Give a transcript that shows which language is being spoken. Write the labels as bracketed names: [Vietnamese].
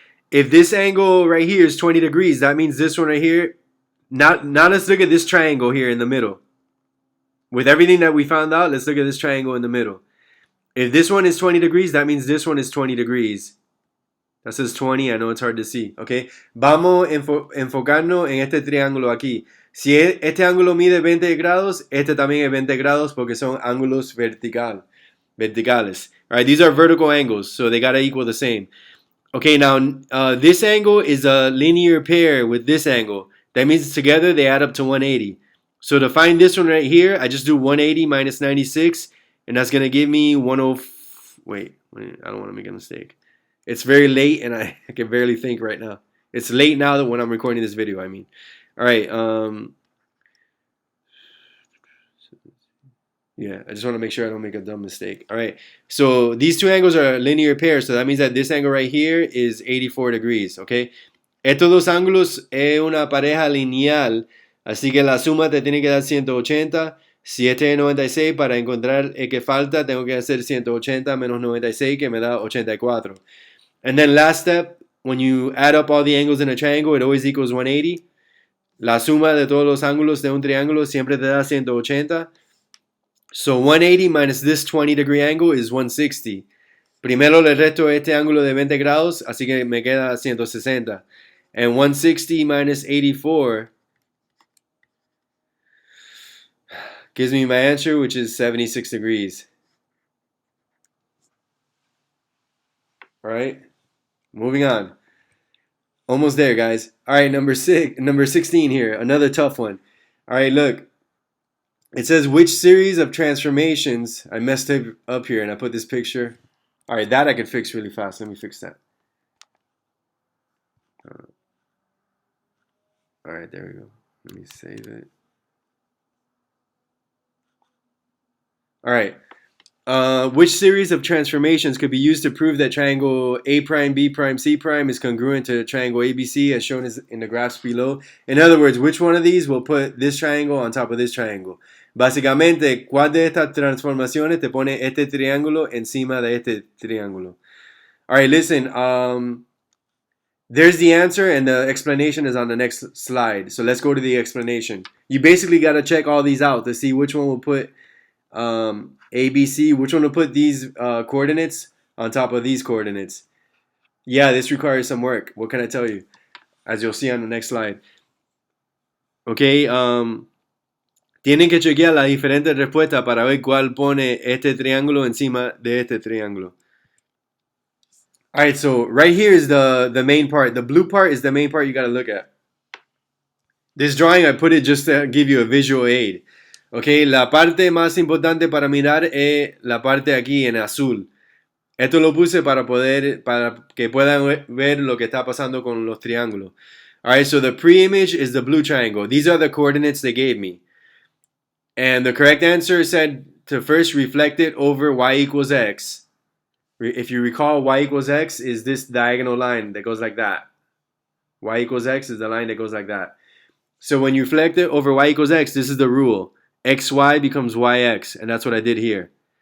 [English] If this angle right here is 20 degrees, that means this one right here. Now let's look at this triangle here in the middle. With everything that we found out, let's look at this triangle in the middle. If this one is 20 degrees, that means this one is 20 degrees. That says 20, I know it's hard to see, okay? Vamos a enfocarnos en este triángulo aquí. Si este ángulo mide 20 grados, este también es 20 grados porque son ángulos verticales. All right, these are vertical angles, so they gotta equal the same. Okay, now this angle is a linear pair with this angle. That means together they add up to 180. So to find this one right here, I just do 180 minus 96, and that's gonna give me 10. Wait, I don't want to make a mistake. It's very late, and I can barely think right now. It's late now that when I'm recording this video, I mean. All right. Yeah, I just want to make sure I don't make a dumb mistake. All right. So these two angles are linear pairs, so that means that this angle right here is 84 degrees, okay? [Spanish] Estos dos ángulos es una pareja lineal, así que la suma te tiene que dar 180. Si este es 96, para encontrar el que falta, tengo que hacer 180 menos 96, que me da 84. [English] And then last step, when you add up all the angles in a triangle, it always equals 180. [Spanish] La suma de todos los ángulos de un triángulo siempre te da 180. [English] So 180 minus this 20 degree angle is 160. [Spanish] Primero le resto este ángulo de 20 grados, así que me queda 160. [English] And 160 minus 84 gives me my answer, which is 76 degrees. All right, moving on. Almost there, guys. All right, number 16 here, another tough one. All right, look. It says which series of transformations, I messed it up here and I put this picture. All right, that I could fix really fast. Let me fix that. All right, there we go. Let me save it. All right. Which series of transformations could be used to prove that triangle A prime, B prime, C prime is congruent to triangle ABC as shown in the graphs below? In other words, which one of these will put this triangle on top of this triangle? [Spanish] Básicamente, ¿cuál de estas transformaciones te pone este triángulo encima de este triángulo? [English] All right, listen. There's the answer, and the explanation is on the next slide. So let's go to the explanation. You basically got to check all these out to see which one will put ABC, which one will put these coordinates on top of these coordinates. Yeah, this requires some work. What can I tell you? As you'll see on the next slide. [Spanish] Okay, tienen que chequear las diferentes respuestas para ver cuál pone este triángulo encima de este triángulo. [English] All right, so right here is the main part. The blue part is the main part you got to look at. This drawing, I put it just to give you a visual aid. [Spanish] Okay, la parte más importante para mirar es la parte aquí en azul. Esto lo puse para que puedan ver lo que está pasando con los triángulos. [English] All right, so the pre-image is the blue triangle. These are the coordinates they gave me. And the correct answer said to first reflect it over y equals x. If you recall, y equals x is this diagonal line that goes like that. Y equals x is the line that goes like that. So when you reflect it over y equals x, this is the rule. xy becomes yx, and that's what I did here.